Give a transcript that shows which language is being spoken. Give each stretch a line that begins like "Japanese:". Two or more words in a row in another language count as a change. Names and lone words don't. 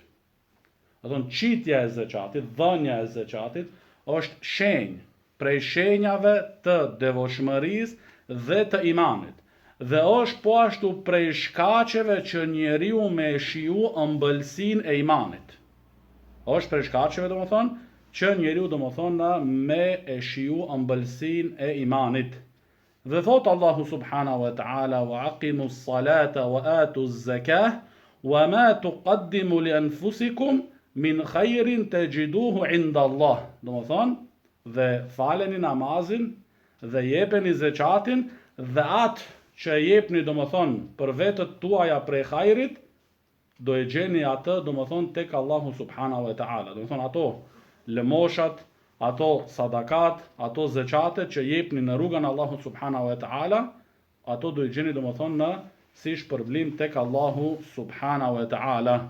Albanian: Domethënë çitja e zeqatit, dhënia e zeqatit është shenjë prej shenjave të devotshmërisë dhe të imanit. Dhe është po ashtu prej shkaqeve që njeriu me shiju ëmbëlsinë e imanit. Është prej shkaqeve domethënë që njeriu domethënë me e shiju ëmbëlsinë e imanit. Dhe thot Allahu
Arabic: سبحانه وتعالى وأقيموا الصلاة وآتوا الزكاة وما تقدموا لأنفسكم من خير تجدوه عند الله.
Albanian: Domethënë dhe faleni namazin dhe jepeni zeqatin dhe atë që e jepni për vetët tuaja prej hajrit, do e gjeni atë tek Allahu
Arabic: سبحانه وتعالى.
Albanian: Ato lëmoshat, ato sadakat, ato zeqate që jepni në rrugën e Allahut
Arabic: سبحانه وتعالى,
Albanian: ato do e gjeni në si shpërblim tek Allahu
Arabic: سبحانه وتعالى.